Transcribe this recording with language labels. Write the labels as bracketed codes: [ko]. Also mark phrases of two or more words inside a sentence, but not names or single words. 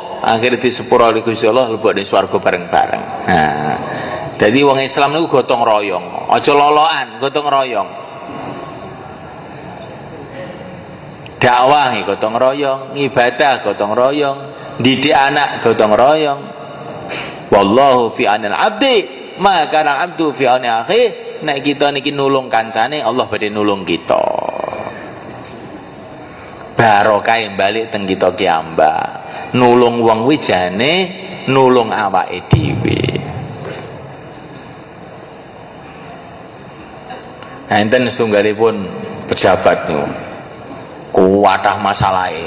[jv] Akhire disepuro oleh Gusti Allah lebokne swarga bareng-bareng. Nah. Dadi wong Islam niku gotong royong. Aja lolokan, gotong royong. Dakwah gotong royong, ibadah gotong royong, didik anak gotong royong. [ar] Wallahu fi anil abdi maka al abdu fi ani akhi. [jv] Nek kita niki nulung kancane Allah badhe nulung kita. Barokah balik teng kita kiamba. Nulung wong wijane nulung awake dhewe. Enten setunggalipun pejabat niku kuwatah masalahe.